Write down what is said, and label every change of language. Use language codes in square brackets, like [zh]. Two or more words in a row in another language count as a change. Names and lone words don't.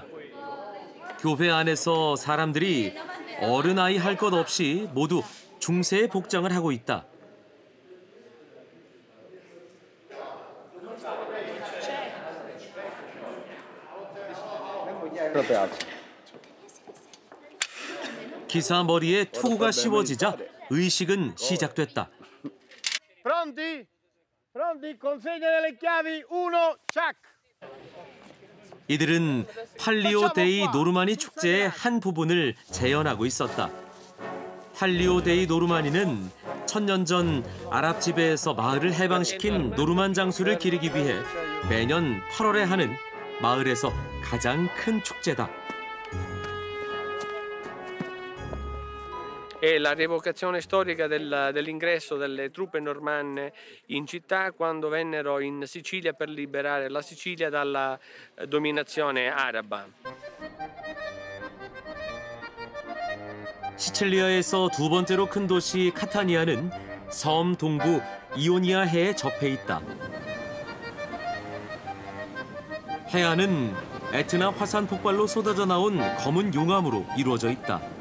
[ko] 교회 안에서 사람들이 어른 아이 할 것 없이 모두 중세의 복장을 하고 있다. 기사 머리에 투구가 씌워지자 의식은 시작됐다. [it] Pronti? Pronti? Consegna delle chiavi 1, ciak! [ko] 이들은 팔리오 데이 노르마니 축제의 한 부분을 재현하고 있었다. 팔리오 데이 노르마니는 1000년 전 아랍 지배에서 마을을 해방시킨 노르만 장수를 기리기 위해 매년 8월에 하는 마을에서 가장 큰 축제다. [it] È la rievocazione storica dell'ingresso delle truppe normanne in città quando vennero in Sicilia per liberare la Sicilia dalla dominazione araba. [ko] 시칠리아에서 두 번째로 큰 도시 카타니아는 섬 동부 이오니아 해에 접해 있다. 해안은 에트나 화산 폭발로 쏟아져 나온 검은 용암으로 이루어져 있다.